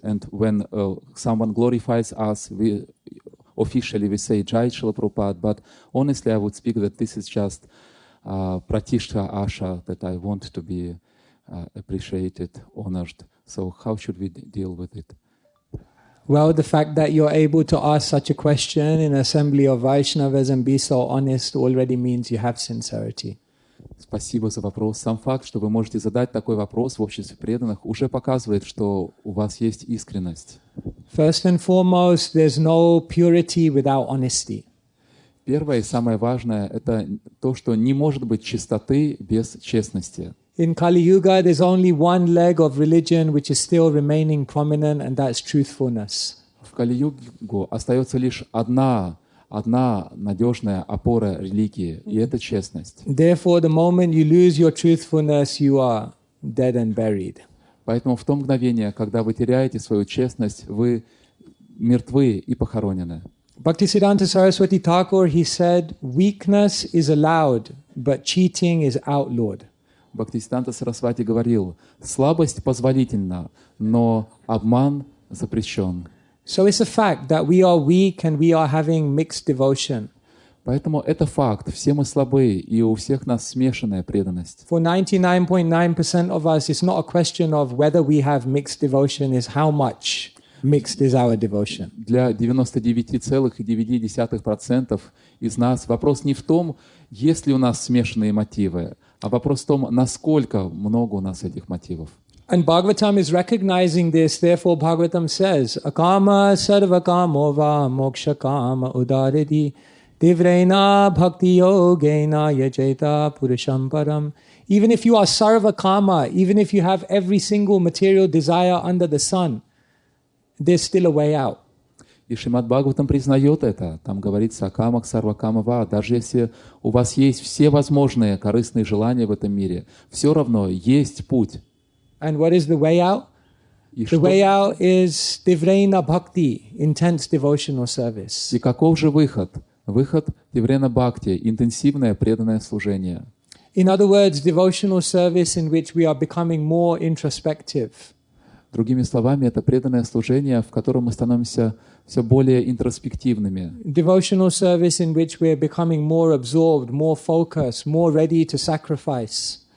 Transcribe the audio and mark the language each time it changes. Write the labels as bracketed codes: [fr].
[en] And when someone glorifies us, officially we say Jai Srila Prabhupada, but honestly I would speak that this is just Pratishtha Asha, that I want to be appreciated, honored. So how should we deal with it? Well, the fact that you're able to ask such a question in an assembly of Vaishnavas and be so honest already means you have sincerity. [ru] Спасибо за вопрос. Сам факт, что вы можете задать такой вопрос в обществе преданных, уже показывает, что у вас есть искренность. [en] First and foremost, there's no purity without honesty. [ru] Первое и самое важное — это то, что не может быть чистоты без честности. [en] In Kali Yuga, there's only one leg of religion which is still remaining prominent, and that's truthfulness. [ru] В Кали-югу остается лишь одна надежная опора религии, и это честность. [en] Therefore, the moment you lose your truthfulness, you are dead and buried. [ru] Поэтому в то мгновение, когда вы теряете свою честность, вы мертвы и похоронены. [en] Bhaktisiddhanta Saraswati Thakur, he said, weakness is allowed, but cheating is outlawed. [ru] Бхактисиддханта Сарасвати говорил: слабость позволительна, но обман запрещен. [en] So it's a fact that we are weak and we are having mixed devotion. [ru] Поэтому это факт. Все мы слабые, и у всех нас смешанная преданность. [en] For 99.9% of us, it's not a question of whether we have mixed devotion, it's how much mixed is our devotion. [ru] Для 99,9% из нас вопрос не в том, есть ли у нас смешанные мотивы, а вопрос в том, насколько много у нас этих мотивов. [en] And Bhagavatam is recognizing this, therefore Bhagavatam says, [sa] Akama sarvakamo va moksha kama udaridi divrena bhakti yogena yajeta purusham param. [en] Even if you are sarvakama, even if you have every single material desire under the sun, there's still a way out. [ru] И Шримад Бхагаватам признает это. Там говорится о [sa] камах сарвакама ва. [ru] Даже если у вас есть все возможные корыстные желания в этом мире, все равно есть путь. [en] And what is the way out? The way out is divrena bhakti, intense devotional service. [ru] И каков же выход? Выход Тиврена Бхакти — интенсивное преданное служение. [en] In other words, devotional service in which we are becoming more introspective. [ru] Другими словами, это преданное служение, в котором мы становимся все более интроспективными. [en] Devotional service in which we are becoming more absorbed, more focused, more ready to sacrifice.